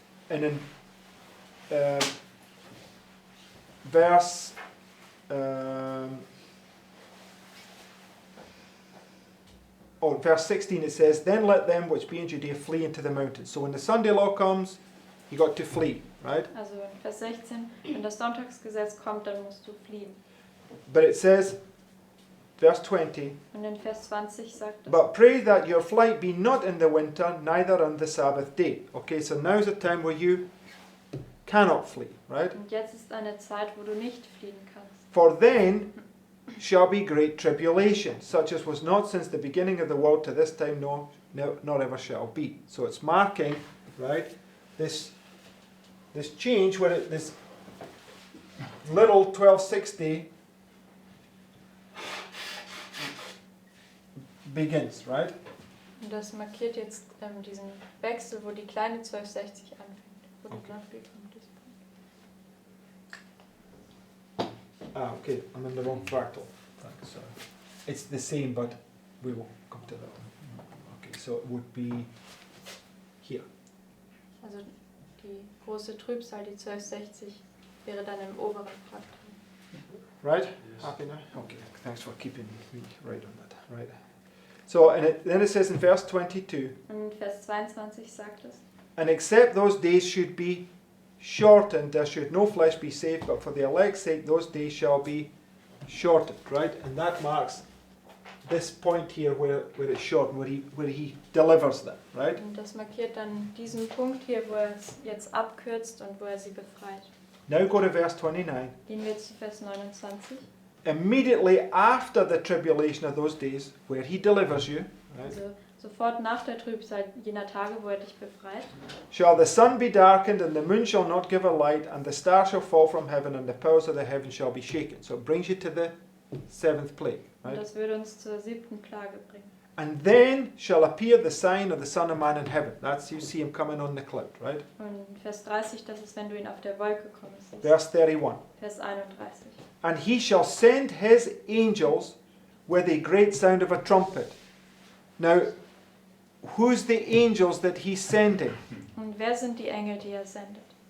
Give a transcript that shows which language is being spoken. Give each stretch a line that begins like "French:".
English: And in verse verse 16 it says, then let them which be in Judea flee into the mountains. So when the Sunday law comes, you got to flee, right?
German: Also in Vers 16, wenn das Sonntagsgesetz kommt, dann musst du fliehen.
English: But it says, verse 20,
German: Und in Vers 20 sagt es,
English: but pray that your flight be not in the winter, neither on the Sabbath day. Okay, so now's a time where you cannot flee, right?
German: und jetzt ist eine Zeit, wo du nicht fliehen kannst.
English: For then shall be great tribulation, such as was not since the beginning of the world to this time, no, nor ever shall be. So it's marking, right, this change where this little 1260 begins, right?
German: Und das markiert jetzt diesen Wechsel, wo die kleine 1260 anfängt. Wo die
English: Okay.
German: Glocke kommt.
English: Okay, I'm in the wrong fractal. So it's the same, but we will come to that one. Okay, so it would be here.
German: Also die große Trübsal, die 1260, wäre dann im oberen Fraktal.
English: Right? Happy now? Okay, thanks for keeping me right on that. Right. So, then it says in verse 22,
German: Und in Vers 22 sagt es,
English: and except those days should be shortened, there should no flesh be saved, but for the elect's sake those days shall be shortened, right? And that marks this point here where it's shortened, where he delivers them, right?
German: und das markiert dann diesen Punkt hier, wo er es jetzt abkürzt und wo er sie befreit.
English: Now go to verse 29.
German: Gehen wir zu Vers 29.
English: Immediately after the tribulation of those days, where he delivers you, right,
German: Also sofort nach der Trübsal jener Tage, wo er dich befreit,
English: shall the sun be darkened, and the moon shall not give a light, and the stars shall fall from heaven, and the powers of the heavens shall be shaken. So it brings you to the seventh plague,
German: und
English: right?
German: das würde uns zur 7. Plage bringen.
English: And then shall appear the sign of the Son of Man in heaven. That's, you see him coming on the cloud, right?
German: Und Vers 30, das ist, wenn du ihn auf der Wolke kommen siehst.
English: Verse 31.
German: Vers 31.
English: And he shall send his angels with a great sound of a trumpet. Now, who's the angels that he's sending?
German: Und wer sind die Engel, die er sendet?